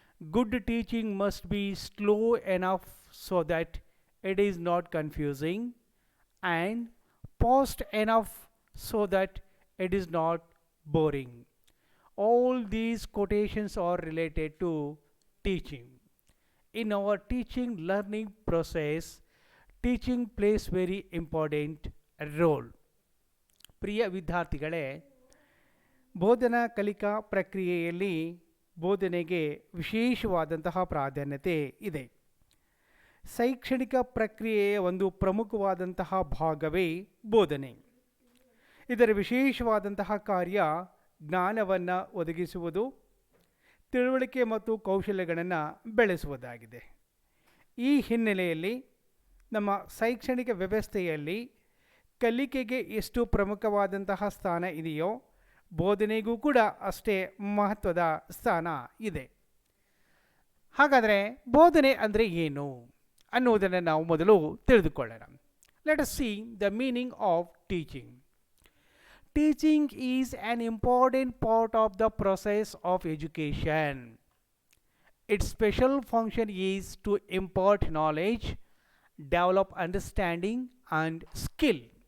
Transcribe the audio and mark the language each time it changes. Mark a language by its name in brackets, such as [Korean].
[English] Good teaching must be slow enough so that it is not confusing, and fast enough so that it is not boring. All these quotations are related to teaching. In our teaching learning process, teaching plays very important role. [Kannada] ಪ್ರಿಯ ವಿದ್ಯಾರ್ಥಿಗಳೇ, ಬೋಧನಾ ಕಲಿಕಾ ಪ್ರಕ್ರಿಯೆಯಲ್ಲಿ ಬೋಧನೆಗೆ ವಿಶೇಷವಾದಂತಹ ಪ್ರಾಧಾನ್ಯತೆ ಇದೆ. ಶೈಕ್ಷಣಿಕ ಪ್ರಕ್ರಿಯೆಯ ಒಂದು ಪ್ರಮುಖವಾದಂತಹ ಭಾಗವೇ ಬೋಧನೆ. ಇದರ ವಿಶೇಷವಾದಂತಹ ಕಾರ್ಯ ಜ್ಞಾನವನ್ನು ಒದಗಿಸುವುದು, ತಿಳುವಳಿಕೆ ಮತ್ತು ಕೌಶಲ್ಯಗಳನ್ನು ಬೆಳೆಸುವುದಾಗಿದೆ. ಈ ಹಿನ್ನೆಲೆಯಲ್ಲಿ ನಮ್ಮ ಶೈಕ್ಷಣಿಕ ವ್ಯವಸ್ಥೆಯಲ್ಲಿ ಕಲಿಕೆಗೆ ಎಷ್ಟು ಪ್ರಮುಖವಾದಂತಹ ಸ್ಥಾನ ಇದೆಯೋ, ಬೋಧನೆಗೂ ಕೂಡ ಅಷ್ಟೇ ಮಹತ್ವದ ಸ್ಥಾನ ಇದೆ. ಹಾಗಾದರೆ ಬೋಧನೆ ಅಂದರೆ ಏನು ಅನ್ನುವುದನ್ನು ನಾವು ಮೊದಲು ತಿಳಿದುಕೊಳ್ಳೋಣ. [English] Let us see the meaning of teaching. Teaching is an important part of the process of education. Its special function is to impart knowledge, develop understanding and skill.